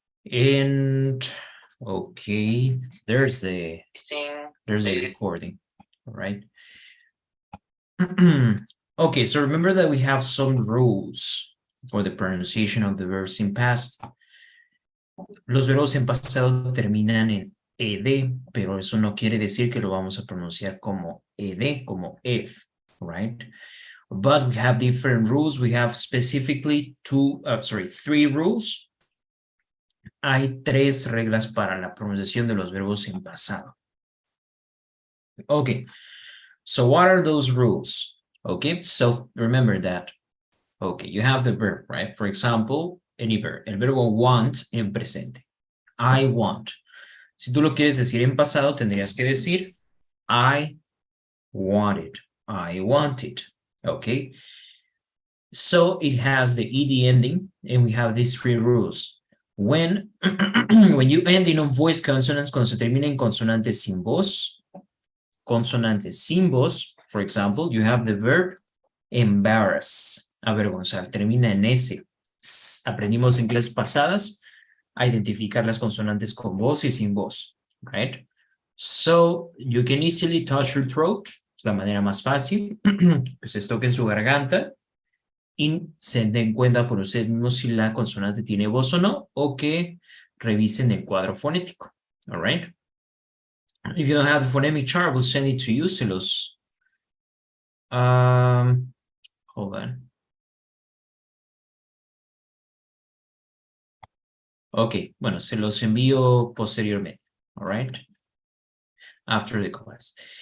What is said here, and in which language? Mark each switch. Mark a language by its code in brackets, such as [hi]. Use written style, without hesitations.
[en] And okay, there's the recording. All right. Okay, so remember that we have some rules for the pronunciation of the verbs in past. [es] Los verbos en pasado terminan en ed, pero eso no quiere decir que lo vamos a pronunciar como ed, como ed, right? [en] But we have different rules. We have specifically three rules. [es] Hay tres reglas para la pronunciación de los verbos en pasado. [en] Okay, so what are those rules? Okay, so remember that. Okay, you have the verb, right? For example, any verb. El verbo want en presente. I want. [es] Si tú lo quieres decir en pasado, tendrías que decir I wanted. [en] I wanted. Okay. So it has the ed ending, and we have these three rules. When you end in voice consonants, cuando se termina en consonantes sin voz, for example, you have the verb embarrass, avergonzar, termina en S. [es] Aprendimos en clases pasadas a identificar las consonantes con voz y sin voz, right? So you can easily touch your throat, es la manera más fácil, que ustedes toquen su garganta y se den cuenta por ustedes mismos si la consonante tiene voz o no, o que revisen el cuadro fonético, all right? [en] If you don't have the phonemic chart, we'll send it to you, hold on. [es] Ok, bueno, se los envío posteriormente, all right? After the class.